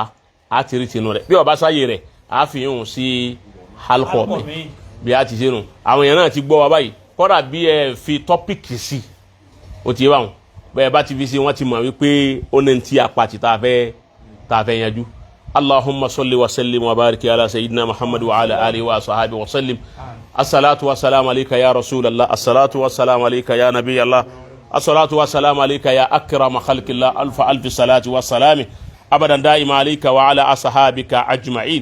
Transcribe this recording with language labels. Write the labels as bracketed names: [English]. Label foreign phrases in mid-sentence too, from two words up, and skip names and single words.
[Yoruba] á tírìtì nù rẹ̀ bí ọba sáyé rẹ̀ á fi hàn sí halkọ mi bí a ti ṣe nù àwọn èèyàn náà ti gbọ́ wa báyìí kọ́dà bí ẹ fi tọ́pìkì sí o ti yé báwọn bẹ́ẹ̀ bá ti fi sí wọ́n ti mọ̀ wípé ó ní ti apàtì tá a fẹ́ yanjú. [Arabic] اللهم صل وسلم وبارك على سيدنا محمد وعلى آله وصحبه وسلم. الصلاة والسلام عليك يا رسول الله، الصلاة والسلام عليك يا نبي الله، الصلاة والسلام عليك يا أكرم خلق الله، ألف ألف صلاة والسلام أبدا دائما عليك وعلى أصحابك أجمعين.